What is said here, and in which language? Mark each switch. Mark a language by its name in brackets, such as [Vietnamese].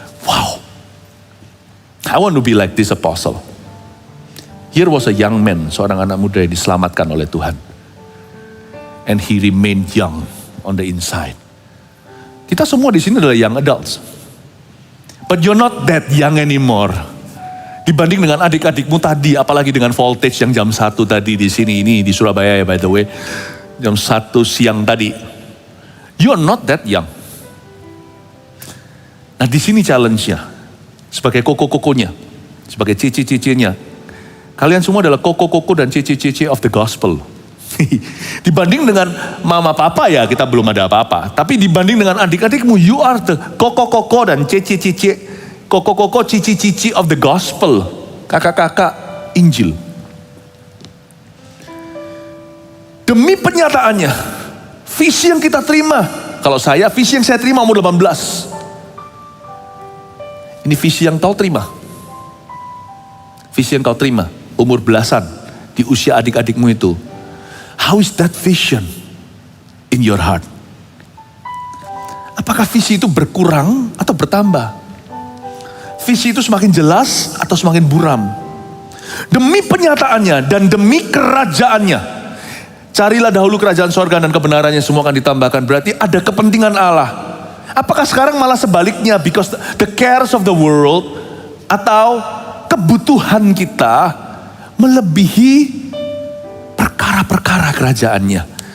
[English] Wow, I want to be like this apostle. Here was a young man, [Indonesian] seorang anak muda yang diselamatkan oleh Tuhan. [English] And he remained young on the inside. [Indonesian] Kita semua di sini adalah young adults. [English] But you're not that young anymore. [Indonesian] Dibanding dengan adik-adikmu tadi, apalagi dengan voltage yang jam 1 tadi di sini, ini di Surabaya ya [English] by the way. [Indonesian] Jam 1 siang tadi. [English] You're not that young. [Indonesian] Nah di sini challenge-nya. Sebagai koko-kokonya. Sebagai cici-cicinya. Kalian semua adalah koko-koko dan cici-cici [English] of the gospel. [Indonesian] Dibanding dengan mama papa ya kita belum ada apa-apa. Tapi dibanding dengan adik-adikmu, [English] you are the [Indonesian] koko-koko dan cici-cici, koko-koko cici-cici of the gospel. Kakak-kakak Injil. Demi penyataannya, visi yang kita terima. Kalau saya, visi yang saya terima umur 18. Ini visi yang kau terima. Visi yang kau terima umur belasan di usia adik-adikmu itu. [English] How is that vision in your heart? [Indonesian] Apakah visi itu berkurang atau bertambah? Visi itu semakin jelas atau semakin buram? Demi penyataannya dan demi kerajaannya. Carilah dahulu kerajaan sorga dan kebenarannya, semua akan ditambahkan. Berarti ada kepentingan Allah. Apakah sekarang malah sebaliknya, [English] because the cares of the world [Indonesian] atau kebutuhan kita melebihi perkara-perkara kerajaannya?